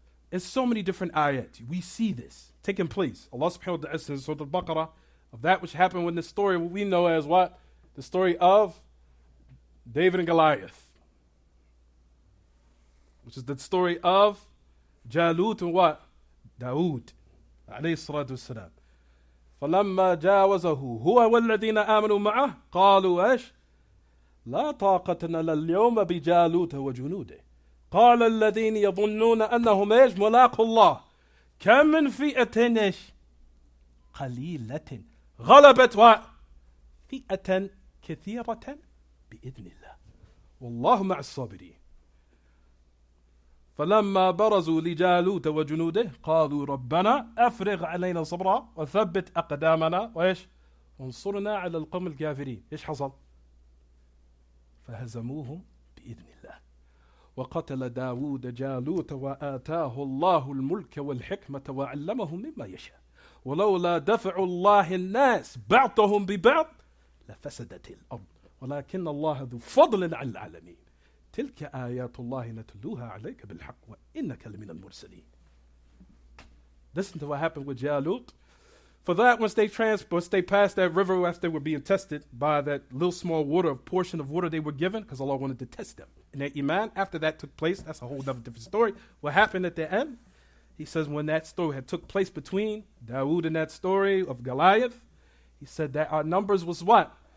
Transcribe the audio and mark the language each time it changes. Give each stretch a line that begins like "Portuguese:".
English: In so many different ayat, we see this taking place. Allah subhanahu wa ta'ala says in Surah Al-Baqarah of that which happened with the story, what we know as what? The story of David and Goliath. Which is the story of Jalut and what?
Arabic: Dawood. عليه الصلاة والسلام. فلما جاوزه هو والذين آمنوا معه قالوا إيش؟ لا طاقة لنا اليوم بجالوت وجنوده. قال الذين يظنون أنهم إيش؟ ملاقوا الله. كم من فئة إيش؟ قليلة غلبت فئة كثيرة بإذن الله. والله مع الصابرين. فلما برزوا لجالوت وجنوده قالوا ربنا أفرغ علينا صبرا وثبت أقدامنا وإيش وانصرنا على القوم الكافرين. إيش حصل؟ فهزموهم بإذن الله. وقتل داود جالوت وآتاه الله الملك والحكمة وعلمه مما يشاء ولولا دفع الله الناس بعضهم ببعض لفسدت الأرض ولكن الله ذو فضل على العالمين. تلك آيات الله نتلوها عليك بالحق وإنك لمن المرسلين.
English: Listen to what happened with Jalut. For that, once they passed that river after they were being tested by that little small portion of water they were given, because Allah wanted to test them. And their iman, after that took place, that's a whole other different story. What happened at the end? He says when that story had took place between Dawood and that story of Goliath, he said that our numbers was what?